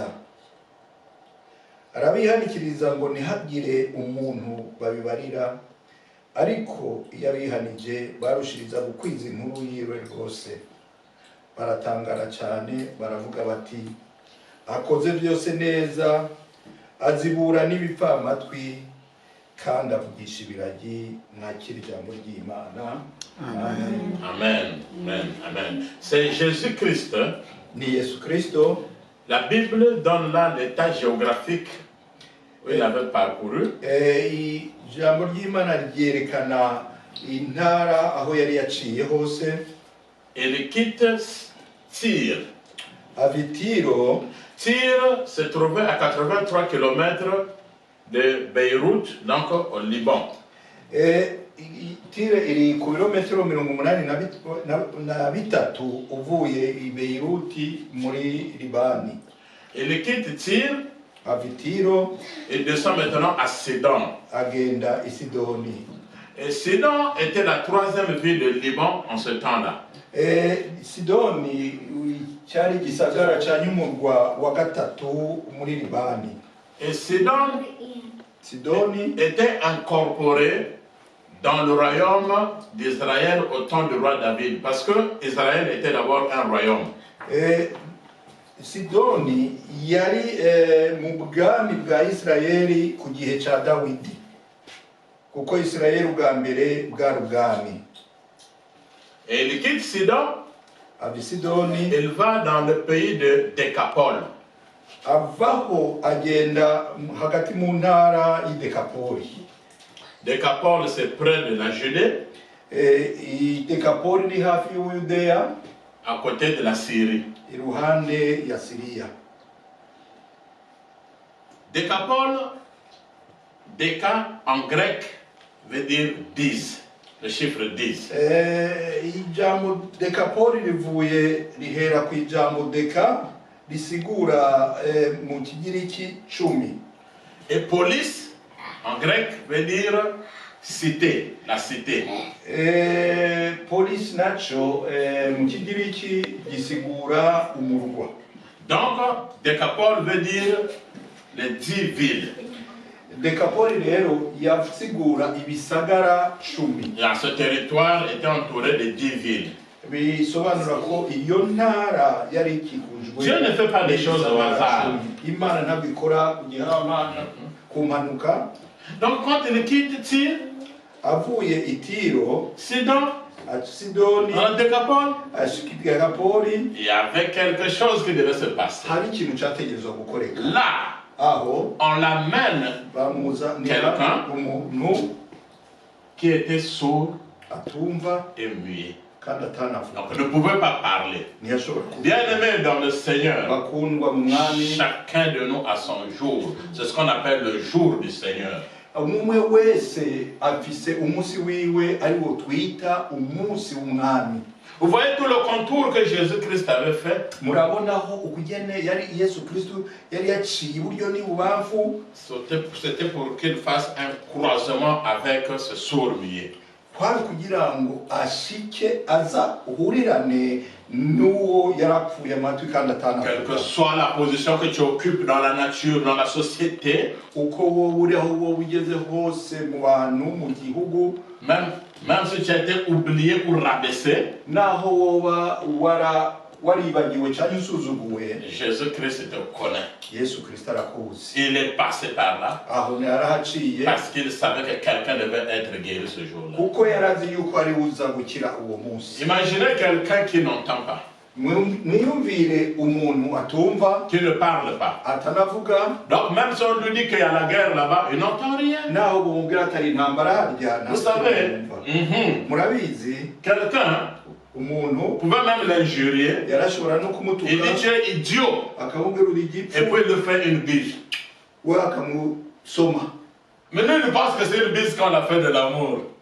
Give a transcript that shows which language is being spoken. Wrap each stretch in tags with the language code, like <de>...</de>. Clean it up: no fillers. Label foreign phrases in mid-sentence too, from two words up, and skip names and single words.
<rn>Arabihanikiriza ngo ntihagire umuntu babibarira, ariko iyo abihanije barushiriza gukwiza inkuru yiwe rwose. Baratangara cyane baravuga bati akoze byose neza, azibura n'ibipfamatwi kandi avugisha ibiragi. Mwakira ijambo ry'Imana.</rn> <fr>Amen. Amen. Amen. Amen. C'est Jésus-Christ.</fr> <rn>Ni Yesu Kristo.</rn> <fr>La Bible donne là l'état géographique où il avait parcouru.</fr> <rn>Ijambo ry'Imana ryerekana intara aho yari yaciye hose.</rn> <fr>Il quitte Tyr.</fr> <rn>Avitiro.</rn> <fr>Tyr se trouvait à 83 km de Beyrouth, donc au Liban.</fr> <rn>Tyr iri ku birometero 83 uvuye i Beirut muri Libani.</rn> <fr>Il quitte Tyr.</fr> <rn>Avitiro.</rn> <fr>Il descend maintenant à Sidon.</fr> <rn>Agenda i Sidoni.</rn> <fr>Et Sidon était la troisième ville de Liban en ce temps-là.</fr> <rn>Sidoni cyari gisagara ca nyumurwa wa gatatu muri Libani.</rn> <fr>Et Sidon était incorporé dans le royaume d'Israël au temps du roi David, parce que Israël était d'abord un royaume.</fr> <rn>Sidoni yari mu bwami bwa Israeli ku gihe ca Dawidi, kuko Israeli ubwa mbere bwari ubwami.</rn> <fr>Et il quitte Sidon,</fr> <rn>Sidoni,</rn> <fr>il va dans le pays de Décapole.</fr> <rn>Avaho agenda hagati mu ntara y'i Dekapoli.</rn> <fr>Décapole, c'est près de la Judée.</fr> <rn>Dekapoli ni hafi y'Uyudeya,</rn> <fr>à côté de la Syrie.</fr> <rn>Iruhande ya Syria.</rn> <fr>Décapole, Déca en grec veut dire 10, le chiffre 10.</fr> <rn>Ijambo Dekapoli rivuye rihera ku ijambo deka risigura mu kigiriki 10.</rn> <fr>Et police, en grec, veut dire cité, la cité.</fr> <rn>Police nacho mu kigiriki gisigura umurwa.</rn> <fr>Donc, Décapole veut dire les 10 villes.</fr> <rn>Décapole rero yasigura ibisagara 10.</rn> <fr>Et ce territoire était entouré de 10 villes.</fr> <rn>Bisobanura ko iyo ntara yari ikikujwe.</rn> <fr>Dieu ne fait pas des choses au hasard.</fr> <rn>Imana ntabwo ikora kumanuka.</rn> <fr>Donc quand il quitte Tyr,</fr> <rn>avuye i Tiro, Sidoni,</rn> <fr>dans Décapole, il y avait quelque chose qui devait se passer. Là, on l'amène quelqu'un qui était sourd et muet. Donc ne pouvait pas parler. Bien-aimé dans le Seigneur, chacun de nous a son jour. C'est ce qu'on appelle le jour du Seigneur.</fr> <rn>Umwe wese afise umunsi wiwe ari wo twita umunsi w'umwami.</rn> <fr>Vous voyez tout le contour que Jésus-Christ avait fait.</fr> <rn>Murabonaho ukugene yari Yesu Kristo yari yaciye iburyo n'ibubamfu.</rn> <fr>C'était pour qu'il fasse un croisement avec ce sourd muet.</fr> <rn>Kwari kugira ngo ashike aza uhurirane n'uwo yarapfuye amatwi kandi atana.</rn> <fr>Quelle que soit la position que tu occupes dans la nature, dans la société,</fr> <rn>uko wowe uri aho wowe ugeze hose mu bantu mu gihugu,</rn> <fr>même si tu as été oublié ou rabaissé,</fr> <rn>naho woba waribagiwe cyangwa usuzuguwe,</rn> <fr>Jésus-Christ te connaît.</fr> <rn>Yesu Kristo arakuzi.</rn> <fr>Il est passé par là</fr> <rn>aho yarahaciye</rn> <fr>parce qu'il savait que quelqu'un devait être guéri ce jour-là.</fr> <rn>Kuko yarazi yuko ari uza gukira uwo munsi.</rn> <fr>Imaginez quelqu'un qui n'entend pas,</fr> <rn>mwiyumvire umuntu atumva,</rn> <fr>qui ne parle pas.</fr> <rn>Atanavuga.</rn> <fr>Donc même si on lui dit qu'il y a la guerre là-bas, il n'entend rien.</fr> <rn>Naho bumubwira atari intambara harya.</rn> <fr>Vous savez,</fr> <rn>murabizi,</rn> <fr>quelqu'un pouvait même l'injurier. Il dit tu es idiot. Et puis il lui fait une bise. Mais lui il pense que c'est une bise qu'on a fait de l'amour.</fr>